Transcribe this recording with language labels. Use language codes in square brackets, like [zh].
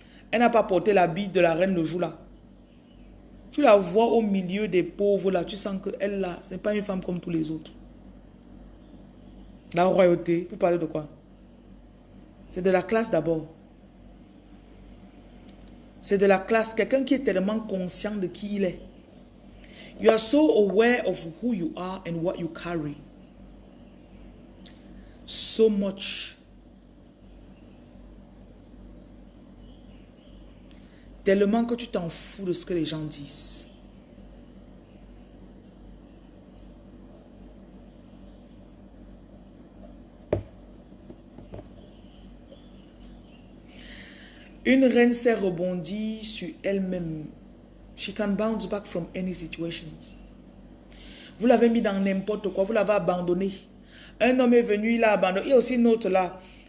[fr] Elle n'a pas porté l'habit de la reine le jour-là. Tu la vois au milieu des pauvres là, tu sens qu'elle là, ce n'est pas une femme comme tous les autres. La royauté, vous parlez de quoi? C'est de la classe d'abord. C'est de la classe, quelqu'un qui est tellement conscient de qui il est. [en] You are so aware of who you are and what you carry. So much. [fr] Tellement que tu t'en fous de ce que les gens disent. Une reine sait rebondir sur elle-même. [en] She can bounce back from any situations. [fr] Vous l'avez mis dans n'importe quoi, vous l'avez abandonné. Un homme est venu, il l'a abandonné. Il y a aussi une autre là.